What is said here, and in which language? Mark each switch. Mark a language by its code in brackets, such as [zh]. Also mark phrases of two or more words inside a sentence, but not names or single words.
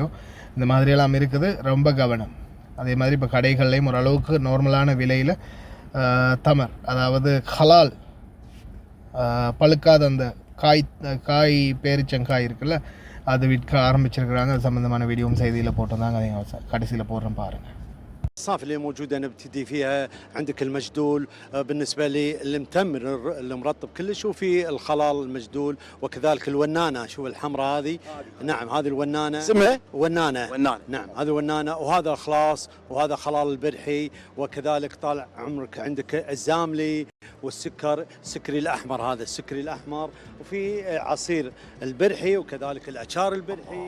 [ta] இந்த மாதிரியெல்லாம் இருக்குது, ரொம்ப கவனம். அதே மாதிரி இப்போ கடைகள்லேயும் ஓரளவுக்கு நார்மலான விலையில் தமர், அதாவது ஹலால் பழுக்காத அந்த காய் பேரிச்சங்காய் இருக்குல்ல, அது விற்க ஆரம்பிச்சிருக்கிறாங்க. அது சம்மந்தமான வீடியோவும் செய்தியில் போட்டிருந்தாங்க, அதை கடைசியில் போடுறேன் பாருங்கள். [ar] الصنف اللي موجوده نبتدي فيها عندك المجدول، بالنسبه لي المتمر المرطب كلش، وفي الخلال المجدول، وكذلك الونانه. شوف الحمراء هذه، نعم هذه الونانه اسمها ونانه. نعم هذه ونانه، وهذا خلاص، وهذا خلال البرحي، وكذلك طالع عمرك عندك الزاملي والسكر، السكري الاحمر، هذا السكري الاحمر، وفي عصير البرحي، وكذلك الأشار البرحي.